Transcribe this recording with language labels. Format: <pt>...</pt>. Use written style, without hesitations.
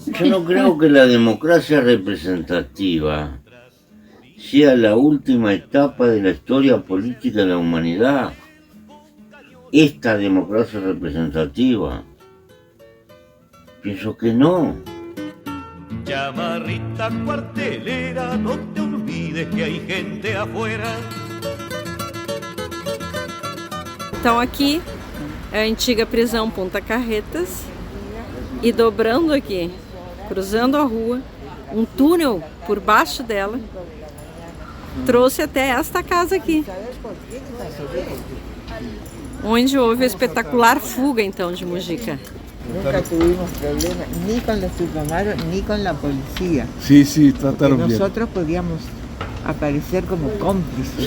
<es>Yo no creo que la democracia representativa sea la última etapa de la historia política de la humanidad. Esta democracia representativa, pienso que no. Chamarrita cuartelera, no te olvides que hay gente afuera.</es> <pt>Então aqui é a antiga prisão Punta Carretas e dobrando aqui, cruzando a rua, um túnel por baixo dela, trouxe até esta casa aqui, onde houve a espetacular fuga então de Mujica.</pt> <es>Nunca tuvimos problemas ni con los Tupamaros ni con la policía. Sí, sí, trataron bien. Nosotros podíamos aparecer como cómplices.</es>